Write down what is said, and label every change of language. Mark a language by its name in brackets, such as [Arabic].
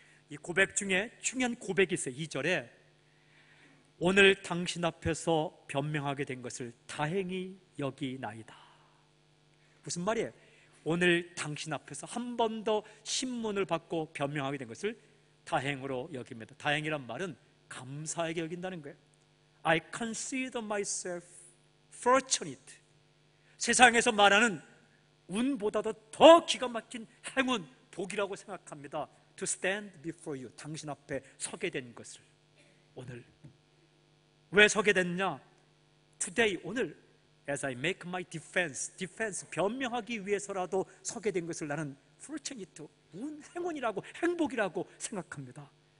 [Korean] 이 고백 중에 중요한 고백이 있어요. 2절에 오늘 당신 앞에서 변명하게 된 것을 다행히 여기나이다. 무슨 말이에요? 오늘 당신 앞에서 한 번 더 신문을 받고 변명하게 된 것을 다행으로 여깁니다. 다행이란 말은 감사하게 여긴다는 거예요. [English] I consider myself fortunate. [Korean] 세상에서 말하는 운보다도 더 기가 막힌 행운, 복이라고 생각합니다. [English] To stand before you. [Korean] 당신 앞에 서게 된 것을. 오늘 왜 서게 됐냐? Today, 오늘 [English] As I make my defense, [Korean] 변명하기 위해서라도 서게 된 것을 나는 fortunate, 행운이라고, 행복이라고 생각합니다.